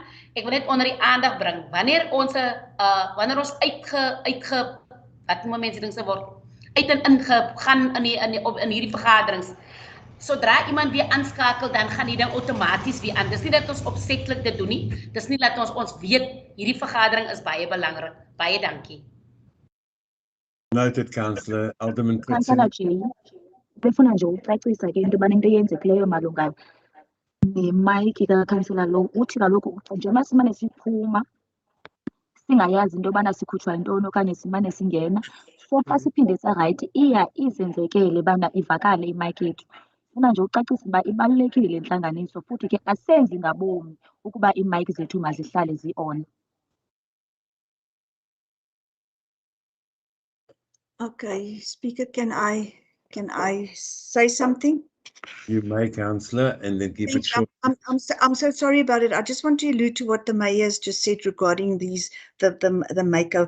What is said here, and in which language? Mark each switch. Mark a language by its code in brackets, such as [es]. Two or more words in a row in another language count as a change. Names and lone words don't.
[af] Ek wil net onder die aandag bring. Wanneer ons wat noem mense ding se word uit en in gaan in hierdie vergaderings. Sodra iemand weer aanskakel, dan gaan die ding outomaties weer aan. Dis nie dat ons opsetlik dit doen nie. Dis nie dat ons weet hierdie vergadering is baie belangrik. Baie dankie. [en] Noted, Councillor. Alderman Councillor G. [xh] befuna nje ucacisa ke into yobana into eyenzekileyo malunga nemayiki kakhansela lo uthi kaloku njengoba simane siphuma singayazi into yobana sikhutshwa yintoni okanye simane singena, so xa siphinde sarayithi izenzekele ubana ivakale imayiki yethu. Funa nje ucacisa uba ibalulekile intlanganiso futhi ke asenzi ngabomi ukuba iimayiki zethu mazihlale zi-on. [en] Okay, Speaker, can I say something? You may, Councillor, and then keep it Thanks. short. I'm so sorry about it. I just want to allude to what the mayor has just said regarding the MACO.